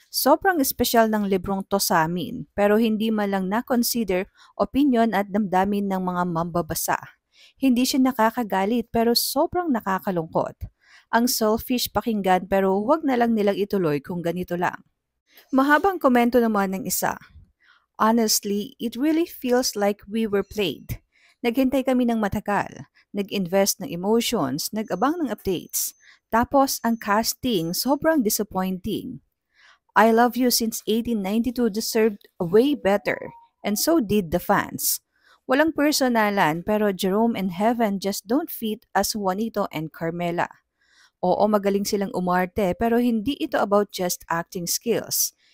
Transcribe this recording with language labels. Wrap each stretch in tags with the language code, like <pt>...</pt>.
<tl>Sobrang espesyal ng librong to sa amin, pero hindi man lang na-consider opinion at damdamin ng mga mambabasa. Hindi siya nakakagalit pero sobrang nakakalungkot. Ang selfish pakinggan pero huwag na lang nilang ituloy kung ganito lang. Mahabang komento naman ng isa.</tl> <en>Honestly, it really feels like we were played.</en> <tl>Naghintay kami ng matagal, nag-invest ng emotions, nag-abang ng updates. Tapos ang casting sobrang disappointing.</tl> <en>I Love You since 1892 deserved way better, and so did the fans.</en> <tl>Walang personalan pero</tl> <en>Jerome and Heaven just don't fit as Juanito and Carmela.</en> <tl>Oo, magaling silang umarte pero hindi ito</tl> <en>about just acting skills.</en>